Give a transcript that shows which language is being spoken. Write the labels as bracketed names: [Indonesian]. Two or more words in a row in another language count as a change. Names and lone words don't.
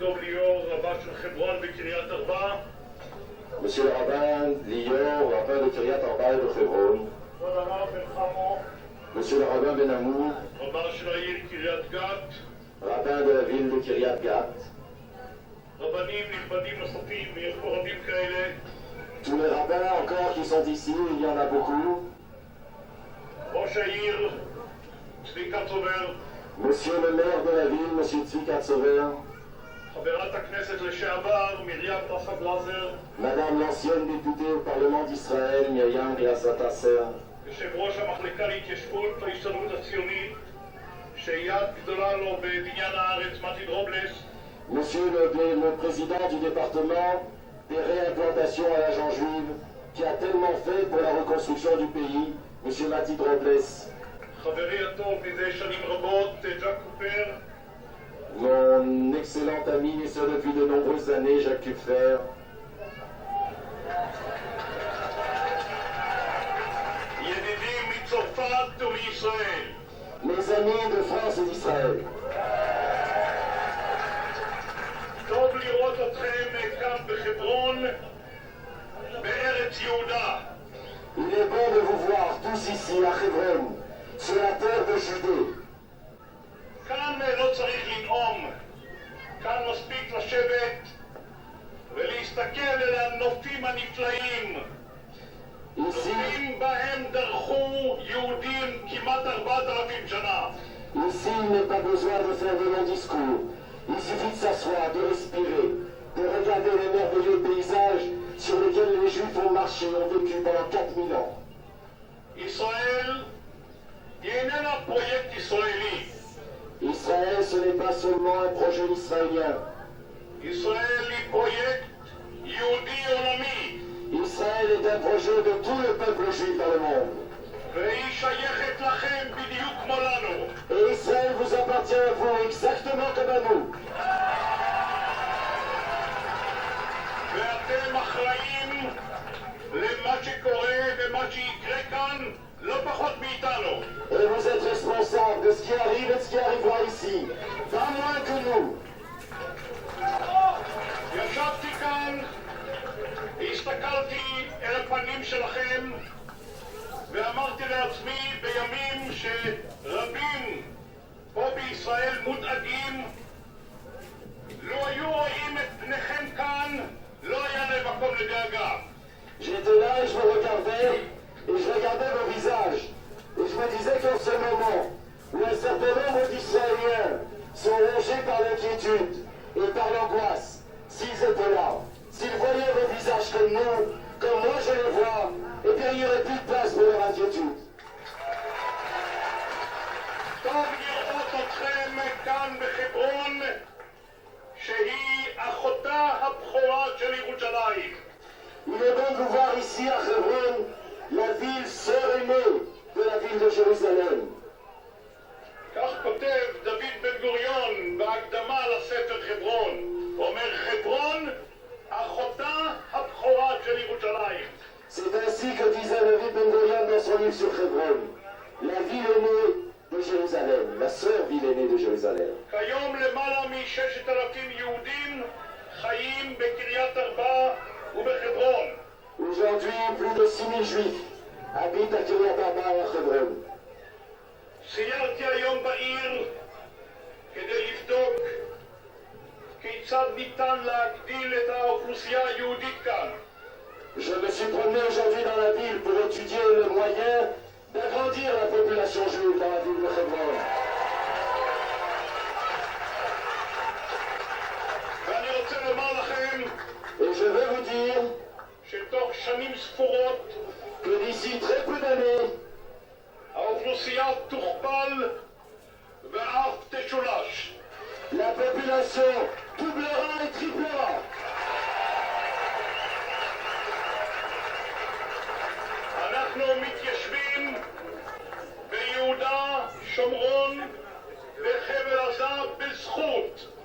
[Hebrew] ליאור, רבה של חברון בקריית ארבע. [French] Monsieur le rabbin Lior, rabbin de Kiryat Arba et de Hebron. [Hebrew] כבוד הרב בן חמו, [French] Monsieur le rabbin Ben Amou, [Hebrew] רבה של העיר קריית גת. [French] rabbin de la ville de Kiryat Gat. [Hebrew] רבנים נכבדים נוספים, ויש פה רבים כאלה. [French] Tous les rabbins encore qui sont ici, il y en a beaucoup. [Hebrew] ראש העיר צביקה צובר, [French] Monsieur le maire de la ville, Monsieur Tzvika Tzover. [Hebrew] חברת הכנסת לשעבר מרים טסה גלזר, [French] Madame l'ancienne députée au Parlement d'Israël, Myriam Riasat-Asser. [Hebrew] יושב ראש המחלקה להתיישבות בהסתדרות הציונית, שיד גדולה לו בבניין הארץ, מתי דרובלס. [French] Monsieur le président du département des réimplantations à l'agent juive, qui a tellement fait pour la reconstruction du pays, Monsieur Mati Drobles. [Hebrew] חברי הטוב מזה שנים רבות, ג'ק קופר. [French] Mon excellent ami, et ce depuis de nombreuses années, Jacques Kupfer. [Hebrew] ידידים מצרפת ומישראל. [French] Mes amis de France et d'Israël. [Hebrew] טוב לראות אתכם כאן בחברון, בארץ יהודה. [French] Il est bon de vous voir tous ici à Hebron, sur la terre de Judée. [Hebrew] כאן לא צריך לנאום, כאן מספיק לשבת ולהסתכל אל הנופים הנפלאים. [French] Ici, [Hebrew] נופים בהם דרכו יהודים כמעט 4,000 שנה. [French] ici, il n'est pas besoin de faire de longs discours. Il suffit de s'asseoir, de respirer, de regarder les merveilleux paysages sur lesquels les Juifs ont marché et ont vécu pendant 4000 ans. [Hebrew] ישראל היא איננה פרויקט ישראלי. [French] Israël, ce n'est pas seulement un projet israélien. [Hebrew] ישראל היא פרויקט יהודי עולמי. [French] Israël est un projet de tout le peuple juif dans le monde. [Hebrew] והיא שייכת לכם בדיוק כמו לנו. [French] Et Israël vous appartient à vous exactement comme à nous. [Hebrew] ואתם אחראים למה שקורה ומה שיקרה כאן לא פחות מאיתנו. [French] Et vous êtes responsable de ce qui arrive et de ce qui arrivera ici. Pas moins que nous. [Hebrew] ישבתי כאן, הסתכלתי אל הפנים שלכם ואמרתי לעצמי בימים שרבים פה בישראל מודאגים, לו היו רואים את פניכם כאן, לא היה להם מקום לדאגה. [French] J'étais là et je me regardais, et je regardais vos visages. Et je me disais qu'en ce moment, où un certain nombre d'Israéliens sont rongés par l'inquiétude et par l'angoisse, s'ils étaient là, s'ils voyaient vos visages comme nous, comme moi je les vois, eh bien il n'y aurait plus de place pour leur inquiétude. [Hebrew] טוב לראות אתכם כאן בחברון, שהיא אחותה הבכורה של ירושלים. [French] Il est bon de vous voir ici à Hebron, la ville sœur aînée de la ville de Jérusalem. [Hebrew] כך כותב דוד בן גוריון בהקדמה לספר חברון. הוא אומר חברון אחותה הבכורה של ירושלים. [French] C'est ainsi que disait David Ben Gurion dans son livre sur Hebron, la ville aînée de Jérusalem, la sœur ville aînée de Jérusalem. [Hebrew] כיום למעלה מ-6,000 יהודים חיים בקריית ארבע ובחברון. [French] Aujourd'hui, plus de 6000 juifs habitent à Kiryat Arba et à Hebron. [Hebrew] סיירתי היום בעיר כדי לבדוק כיצד ניתן להגדיל את האוכלוסייה היהודית כאן. [French] Je me suis promené aujourd'hui dans la ville pour étudier le moyen d'agrandir la population juive dans la ville de Hebron. [Hebrew] ואני רוצה לומר לכם [French] Et je veux vous dire [Hebrew] שתוך שנים ספורות [French] que d'ici très peu d'années, [Hebrew] האוכלוסייה תוכפל ואף תשולש. [French] la population doublera et triplera. [Hebrew] אנחנו מתיישבים ביהודה, שומרון וחבל עזה בזכות.